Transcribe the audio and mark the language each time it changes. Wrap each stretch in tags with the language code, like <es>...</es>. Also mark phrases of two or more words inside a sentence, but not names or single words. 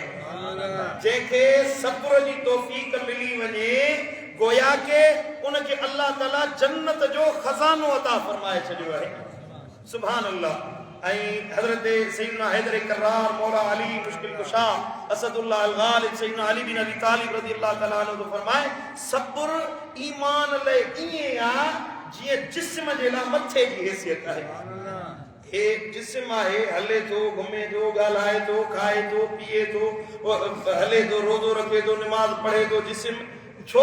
<sd>जंहिंखे सब्र जी तौफ़ीक़ मिली वञे, गोया के उनखे अल्लाह ताला जन्नत जो खज़ानो अता फरमाए छॾियो आहे।</sd> <ar>سبحان الله.</ar> <sd>ऐं हज़रत सैयदना हैदर कर्रार मौला अली मुश्किल कुशा असदुल्लाह अल गालिब सैयदना अली बिन अबी तालिब</sd> <ar>رضي الله تعالى عنه</ar> <sd>फरमाए सब्र ईमान लाइ ईअं आहे जीअं जिस्म जे लाइ मथे जी हैसियत आहे। हे जिस्म आहे, हले थो, घुमे थो, ॻाल्हाए थो, खाए थो, पीए थो, हले थो, रोज़ो रखे थो, निमाज़ पढ़े थो। जिस्म छो?</sd>